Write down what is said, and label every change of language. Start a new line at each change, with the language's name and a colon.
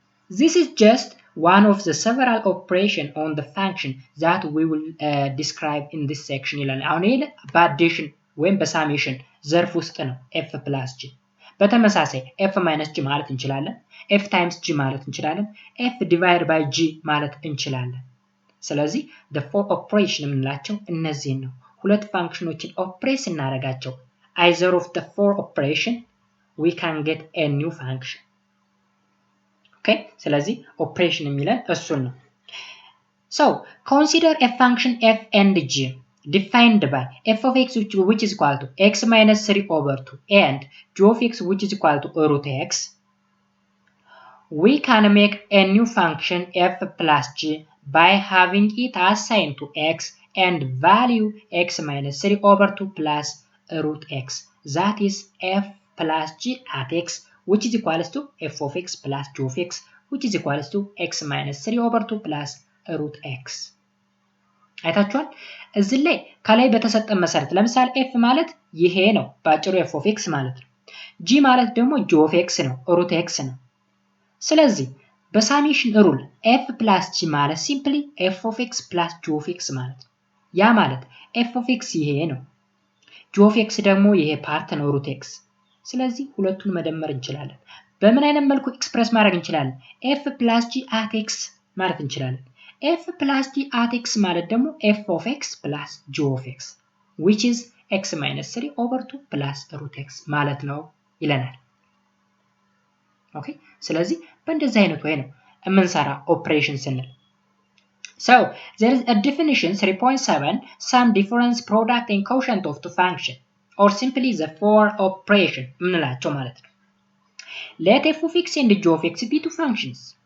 English: This is just one of the several operations on the function that we will describe in this section
Amharic: ይላል። አሁን ይሄ በአዲሽን ወይም በሳሜሽን ዘርፍ ውስጥ ነው ኤፍ ፕላስ ጂ። በተመሳሳይ ኤፍ ማይነስ ጂ ማለት እንችላለን። ኤፍ ታይምስ ጂ ማለት እንችላለን። ኤፍ ዲቫይድ ባይ ጂ ማለት እንችላለን። ስለዚህ the four operation የምንላቸው እነዚህን ነው። ሁለት ፋንክሽኖችን ኦፕሬት ስናደርጋቸው
English: either of the four operation we can get a new function. Okay?
Amharic: ስለዚህ ኦፕሬሽን የሚለን እሱን ነው።
English: So, consider a function f and g defined by f of x which is equal to x minus 3 over 2 and g of x which is equal to root x. We can make a new function f plus g by having it assigned to x and value x minus 3 over 2 plus root x. That is f plus g at x which is equals to f of x plus g of x which is equals to x minus 3 over 2 plus root x.
Amharic: አይታችኋል እዚህ ላይ ከላይ በተሰጠን መሰረት ለምሳሌ f ማለት ይሄ ነው ባጭሩ f of x ማለት ነው። g ማለት ደግሞ g of x ነው root x ነው። ስለዚህ በሳሜሽን ሩል f plus g ማለት ሲምፕሊ f of x plus g of x ማለት ነው። ያ ማለት f of x ይሄ ነው g of x ደግሞ ይሄ ፓርት ነው root x። ስለዚህ ሁለቱን መደመር እንችላለን። በምን አይነት መልኩ ኤክስፕረስ ማድረግ እንችላለን? f plus g at x ማለት እንችላለን። f plus g at x ማለት ደግሞ f of x plus g of x which is x minus 3 over 2 plus root x ማለት ነው ይለናል። ኦኬ ስለዚህ በእንደዚህ አይነት ወይ ነው የምንሰራ ኦፕሬሽን ስንል።
English: So there is a definition 3.7 some difference product and quotient of two function or simply the four operation የምንላቸው ማለት ነው። Let f of x and g of x be two functions.